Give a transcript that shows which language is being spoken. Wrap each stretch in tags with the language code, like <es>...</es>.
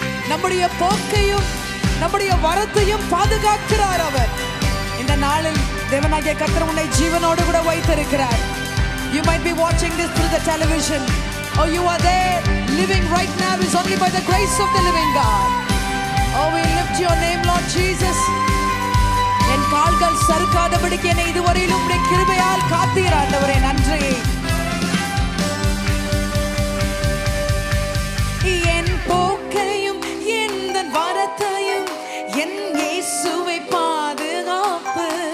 <ta>நம்முடைய போக்கையும் நம்முடைய வரத்தையும் பாதுகாக்கிறார் அவர். இந்த நாளில் தேவனாகிய கர்த்தர் உன்னை ஜீவனோடு கூட வைத்திருக்கிறார்.</ta> <en>You might be watching this through the television, or you are there living right now is only by the grace of the living God. Oh, we lift your name, Lord Jesus.</en> <ta>என் கால்கள் சறுக்காதபடிக்கு என்னை இதுவரையிலும் உம்முடைய கிருபையால் காத்தீர் ஆண்டவரே, நன்றி. என் போக்கையும் எந்த வரத்தையும் என் இயேசுவை பாதுகாப்பு.</ta>